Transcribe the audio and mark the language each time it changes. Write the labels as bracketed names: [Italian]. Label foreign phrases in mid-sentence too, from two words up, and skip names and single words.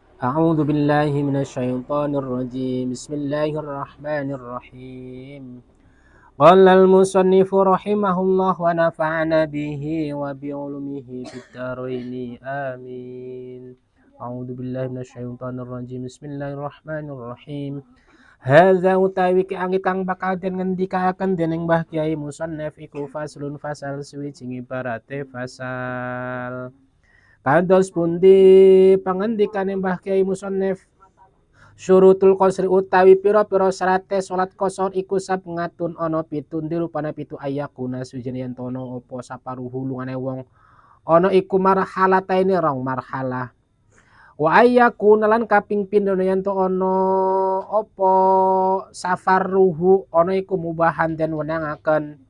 [Arabic] أعوذ بالله من الشيطان الرجيم. بسم الله الرحمن الرحيم. قال المصنف رحمه الله ونفعنا به وبعلومه في الدارين آمين. أعوذ بالله من الشيطان الرجيم. بسم الله الرحمن الرحيم. [Javanese] Hadza utawi ki angit kang bakal den ngendikaken dening Mbah Kyai Musannaf iku faslun fasal suwijing ibarate fasal. Kados pundi pangandikane Mbah Kyai Musannaf [Arabic] شروط القصر [Javanese] utawi pira-pira syarate salat qasar iku sapengatun ana 7 dirupane 7 ayakuna suwijine yen ana apa saparuhu lungane wong ana iku marhalataine rong marhalah [Arabic] وأن يكون [Javanese] lan kaping pindho yen ana apa safaruhu ana iku mubahan den wenangaken